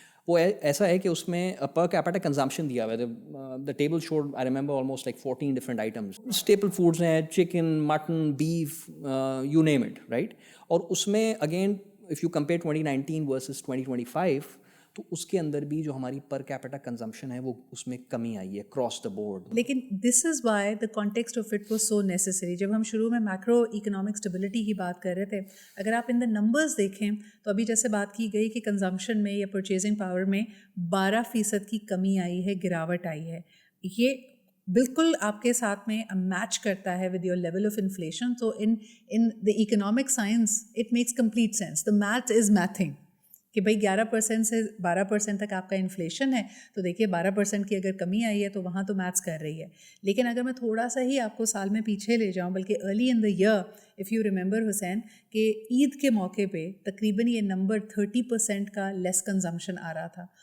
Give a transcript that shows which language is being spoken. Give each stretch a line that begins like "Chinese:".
Urdu: وہ ایسا ہے کہ اس میں پر کیپٹا کنزمپشن دیا ہوا ہے.
English: The table showed I remember almost like 14 different items, staple foods ہیں, chicken, mutton, beef, you name it, right.
Urdu: اور اس میں
English: again if you compare
Urdu: 2019 versus 2025 تو اس کے اندر بھی جو ہماری پر کیپٹا کنزمپشن ہے وہ اس میں کمی آئی ہے
English: Across the board. لیکن this is why the context of it was so necessary.
Urdu: جب ہم شروع میں میکرو اکنامک اسٹیبلٹی کی بات کر رہے تھے, اگر آپ
English: in the numbers
Urdu: دیکھیں تو ابھی جیسے بات کی گئی کہ کنزمپشن میں یا پرچیزنگ پاور میں 12% کی کمی آئی ہے, گراوٹ آئی ہے, یہ بالکل آپ کے ساتھ میں میچ کرتا ہے
English: With your level of inflation. تو in the economic science it makes complete sense. The math is mathing
Urdu: کہ بھائی 11% سے 12% تک آپ کا انفلیشن ہے, تو دیکھیے 12% کی اگر کمی آئی ہے تو وہاں تو میتھس کر رہی ہے. لیکن اگر میں تھوڑا سا ہی آپ کو سال میں پیچھے لے جاؤں, بلکہ
English: early in the year if you remember
Urdu: حسین, کہ عید کے موقع پہ تقریباً یہ نمبر 30% کا لیس کنزمپشن آ رہا تھا.